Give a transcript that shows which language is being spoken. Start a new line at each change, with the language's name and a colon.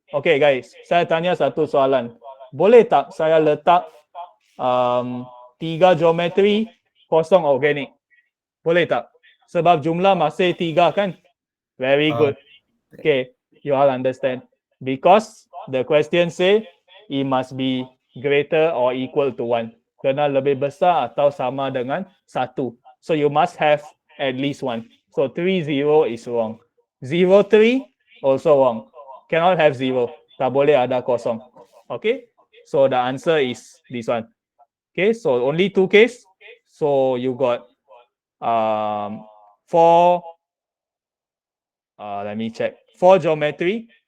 Malay: Okay guys, saya tanya satu soalan. Boleh tak saya letak 3 geometri, kosong organik? Boleh tak? Sebab jumlah masih 3 kan? Very Uh,
English: good. Okay, you all understand. Because the question say it must be greater or equal to 1.
Malay: Kena lebih besar atau sama dengan 1.
English: So you must have at least 1. So 3-0 is wrong. 0-3 also wrong. Cannot have 0.
Malay: Tak boleh ada kosong.
English: Okay, so the answer is this one. Okay, so only 2 case. So you got 4 let me check. 4 geometry.